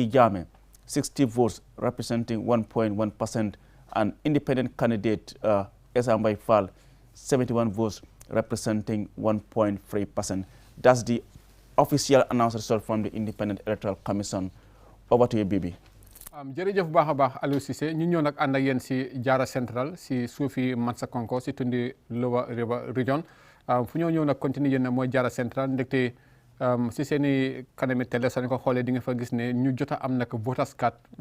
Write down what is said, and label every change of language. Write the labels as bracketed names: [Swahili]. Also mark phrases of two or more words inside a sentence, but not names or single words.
[English] Jame 60 votes representing 1.1%. And independent candidate Esambai Fall 71 votes representing 1.3%. That's the official announced result from the Independent Electoral Commission. Over to you, Bibi. [Wolof] jërëjëf bu baax a baax Aliou Cissé ñu ñëw nag ànd ak yéen si Jara Central si suufi Mansa Konko si tundi Lower River Region fu ñëw nag continue yéen mooy Jara Central ndekte si seen i kanami télé soo ko xoolee di nga fa gis ne ñu jot a am nag [English] voters card [Wolof] waroon